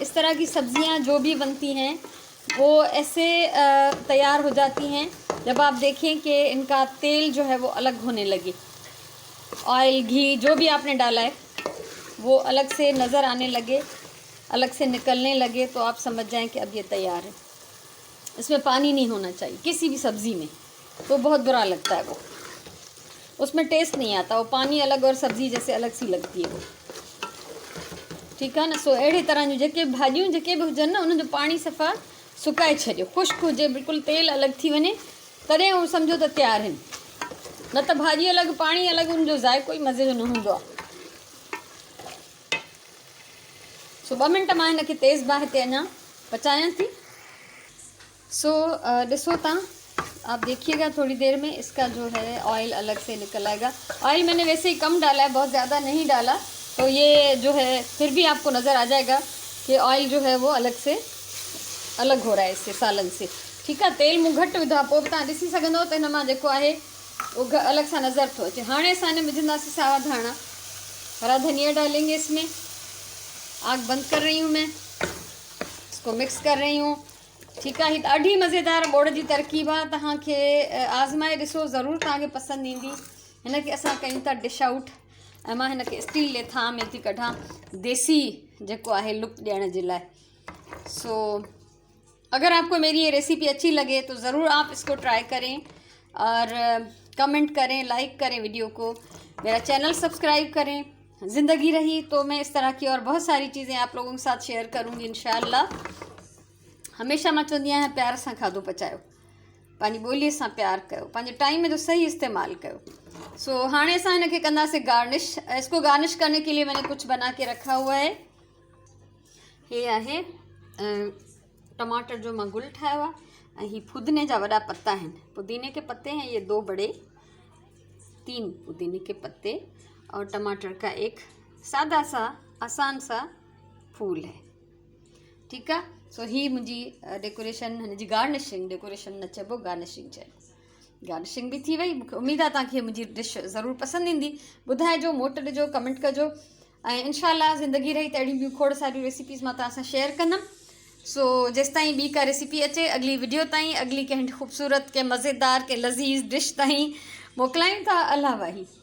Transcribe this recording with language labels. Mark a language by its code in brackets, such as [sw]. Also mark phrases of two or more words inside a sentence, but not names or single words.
[ur] اس طرح کی سبزیاں جو بھی بنتی ہیں وہ ایسے تیار ہو جاتی ہیں جب آپ دیکھیں کہ ان کا تیل جو ہے وہ الگ ہونے لگے، آئل گھی جو بھی آپ نے ڈالا ہے وہ الگ سے نظر آنے لگے، الگ سے نکلنے لگے، تو آپ سمجھ جائیں کہ اب یہ تیار ہے. اس میں پانی نہیں ہونا چاہیے کسی بھی سبزی میں، تو بہت برا لگتا ہے وہ، اس میں ٹیسٹ نہیں آتا، وہ پانی الگ اور سبزی جیسے الگ سی لگتی ہے وہ. ٹھیک ہے نا. [sd] सो अहिड़ी तरह जूं जेके भाॼियूं जेके भी हुजनि न, उनजो पाणी सफ़ा सुकाए छॾियो, खुश्क हुजे, बिल्कुल तेल अलग थी वञे, तॾहिं उहो सम्झो त तैयार आहिनि। न त भाॼी अलग पाणी अलग, उनजो ज़ाइक़ो ई मज़े जो न हूंदो आहे। सो 2 मिनट मां हिनखे तेज़ बाहि ते अञा पचायां थी। सो ॾिसो तव्हां, [ur] آپ دیکھیے گا تھوڑی دیر میں اس کا جو ہے آئل الگ سے نکل آئے گا. آئل میں نے ویسے ہی کم ڈالا ہے، بہت زیادہ نہیں ڈالا، تو یہ جو ہے پھر بھی آپ کو نظر آ جائے گا کہ آئل جو ہے وہ الگ سے الگ ہو رہا ہے اس سے، سالن سے. ٹھیک ہے. [sd] तेल मूं घटि विधो आहे, पोइ बि तव्हां ॾिसी सघंदव त हिन मां जेको आहे [ur] وہ الگ سا [sd] नज़र थो अचे। हाणे असां हिन में विझंदासीं सावा धाणा, [ur] ہرا دھنیا ڈالیں گے اس میں. آگ بند کر رہی ہوں میں، اس کو مکس کر رہی ہوں. ٹھیک ہے. [sd] ॾाढी मज़ेदार बोड़ जी तरकीब आहे, तव्हांखे आज़माए ॾिसो, ज़रूरु तव्हांखे पसंदि ईंदी। हिनखे असां कयूं था [en] dish out, [sd] ऐं मां हिनखे स्टील जे थां में थी कढां, देसी जेको आहे लुक ॾियण जे लाइ। [ur] سو اگر آپ کو میری یہ ریسیپی اچھی لگے تو ضرور آپ اس کو ٹرائی کریں اور کمنٹ کریں، لائک کریں ویڈیو کو، میرا چینل سبسکرائب کریں. زندگی رہی تو میں اس طرح کی اور بہت ساری چیزیں آپ لوگوں کے ساتھ شیئر کروں گی [ar] إن شاء الله. [sd] हमेशा मां चवंदी आहियां प्यार सां खाधो पचायो, पंहिंजी ॿोलीअ सां प्यार कयो, पंहिंजे टाइम जो सही इस्तेमाल कयो। सो हाणे असां हिनखे कंदासीं गार्निश। [ur] اس کو گارنش کرنے کے لیے میں نے کچھ بنا کے رکھا ہوا ہے. [sd] ये आहे टमाटर जो मां गुल ठाहियो आहे, ऐं ही पुदीने जा वॾा पत्ता आहिनि, [ur] پودینے کے پتے ہیں یہ 2 بڑے، 3 پودینے کے پتے اور ٹماٹر کا ایک سادہ سا آسان سا پھول ہے. ٹھیک ہے. [sd] सो ही मुंहिंजी डेकोरेशन, हिन जी गार्निशिंग, डेकोरेशन न चइबो, गार्निशिंग चइबो। गार्निशिंग भी थी वई। मूंखे उम्मीद आहे तव्हांखे मुंहिंजी डिश ज़रूरु पसंदि ईंदी। ॿुधाइजो, मोट ॾिजो, कमेंट कजो, ऐं [ar] إن شاء الله [sd] ज़िंदगी रही त अहिड़ी ॿियूं खोड़ सारियूं रेसिपीज़ मां तव्हां सां शेयर कंदमि। सो जेसि ताईं ॿी का रेसिपी अचे, अगली वीडियो ताईं, अगली कंहिं ख़ूबसूरत के मज़ेदार के लज़ीज़ डिश ताईं मोकिलायूं था। अल्लाह वाही।